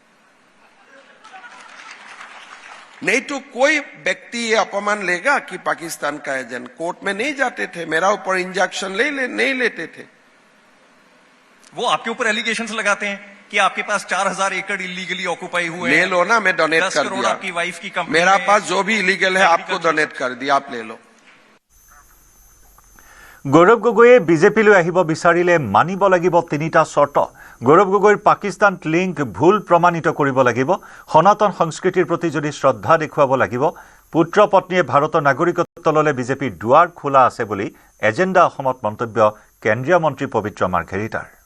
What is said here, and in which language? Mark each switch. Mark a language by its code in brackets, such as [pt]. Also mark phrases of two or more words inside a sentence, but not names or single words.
[hi] नहीं तो कोई व्यक्ति ये अपमान लेगा कि पाकिस्तान का एजेंट। कोर्ट में नहीं जाते थे, मेरा ऊपर इंजेक्शन नहीं लेते थे। वो आपके ऊपर एलिगेशंस लगाते हैं कि आपके पास 4000 एकड़ [en] illegally occupy [hi] हुए ले लो ना, मैं डोनेट 10 कर करोड़ दिया। आपकी वाइफ की कंपनी मेरा में पास जो भी इलीगल है आपको agriculture- डोनेट कर दिया, आप ले लो। [as] গৌৰৱ গগৈয়ে বিজেপিলৈ আহিব বিচাৰিলে মানিব লাগিব তিনিটা চৰ্ত। গৌৰৱ গগৈৰ পাকিস্তান লিংক ভুল প্ৰমাণিত কৰিব লাগিব, সনাতন সংস্কৃতিৰ প্ৰতি যদি শ্ৰদ্ধা দেখুৱাব লাগিব, পুত্ৰ পত্নীয়ে ভাৰতৰ নাগৰিকত্ব ল'লে বিজেপিৰ দুৱাৰ খোলা আছে বুলি এজেণ্ডা অসমত মন্তব্য কেন্দ্ৰীয় মন্ত্ৰী পবিত্ৰ মাৰ্ঘেৰিটাৰ।